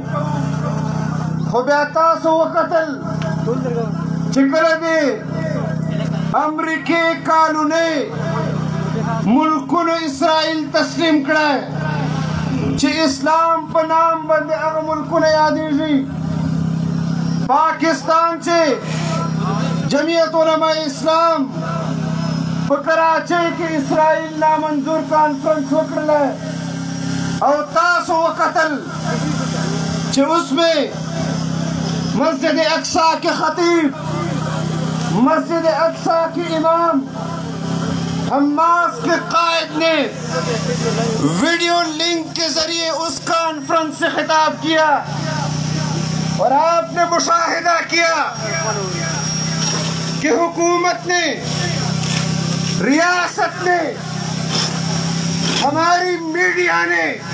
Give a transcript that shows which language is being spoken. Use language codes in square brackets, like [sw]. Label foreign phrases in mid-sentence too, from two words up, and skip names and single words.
[ps] خو بیا تاسو وکتل چې کله د امریکې قانوني ملکونو اسرائیل تسلیم کړی چې اسلام په نام باندې هغه ملکونه یادېږي, پاکستان چې جمعیت علماء اسلام په کراچۍ کې اسرائیل نامنظور کانفرنس وکړله او تاسو وکتل چې اوس [ur] میں مسجد اقصی کے خطیب, مسجد اقصی کے امام, حماس کے قائد نے ویڈیو لنک کے ذریعے اس کانفرنس سے خطاب کیا اور آپ نے مشاہدہ کیا کہ حکومت نے, ریاست نے, ہماری میڈیا نے